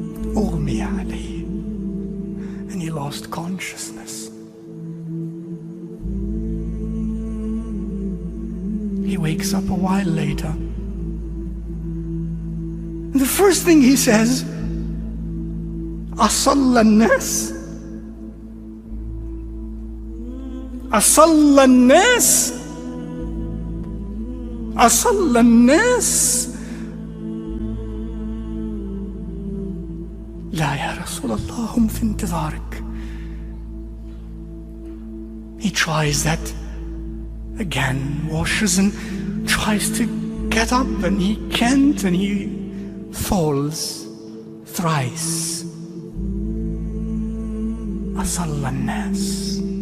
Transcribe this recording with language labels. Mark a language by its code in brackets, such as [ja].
[ar] أغمي عليه, [en] and he lost consciousness. He wakes up a while later. The first thing he says, [ar] أصلى الناس? أصلى الناس؟ أصلى الناس؟ لا يا رسول الله هم في انتظارك. [en] He tries that again, washes and tries to get up, and he can't, and he falls thrice. [ar] أصلى الناس.